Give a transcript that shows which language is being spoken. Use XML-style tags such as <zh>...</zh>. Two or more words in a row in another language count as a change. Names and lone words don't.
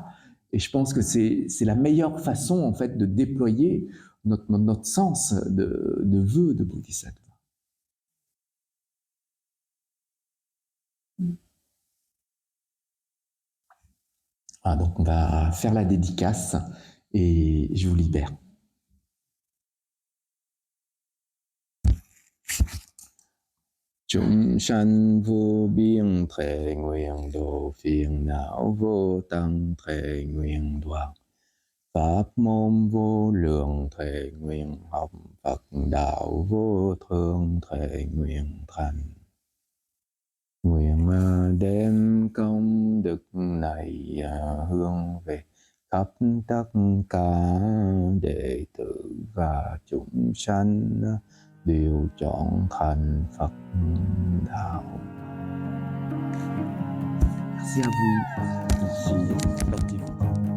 <fr>Et je pense que c'est la meilleure façon, en fait, de déployer notre sens de vœu de bodhisattva. Donc on va faire la dédicace et je vous libère.</fr> <vi>Chúng sanh vô biên thệ nguyện độ phiền não vô tăng thệ nguyện đoạn. Pháp môn vô lượng thệ nguyện học Phật đạo vô thượng thệ nguyện thành. Nguyện đem công đức này hướng về khắp tất cả đệ tử và chúng sanh đều chọn thành Phật đạo.</vi> <fr>Merci à vous. Merci. Portez-vous.</fr>